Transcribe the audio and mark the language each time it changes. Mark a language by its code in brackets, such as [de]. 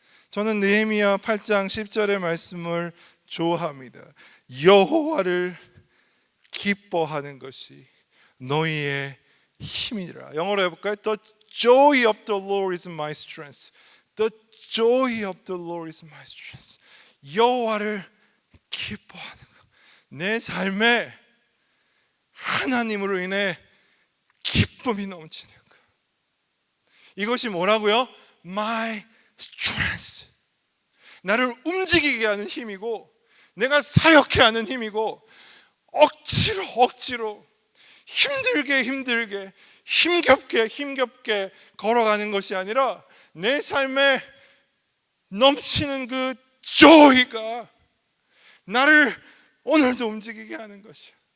[ko] 저는 느헤미야 8장 10절의 말씀을 좋아합니다. 여호와를 기뻐하는 것이 너희의 힘이라. 영어로 해볼까요? [en] The joy of the Lord is my strength. The joy of the Lord is my strength. [ko] 여호와를 기뻐하는 것. 내 삶에 하나님으로 인해 기쁨이 넘치는 것. 이것이 뭐라고요? [en] My strength. [ko] 나를 움직이게 하는 힘이고, 내가 사역해 하는 힘이고, 억지로 힘들게 힘겹게 걸어가는 것이 아니라 내 삶에 넘치는 그 joy가 나를 오늘도 움직이게 하는 것이요.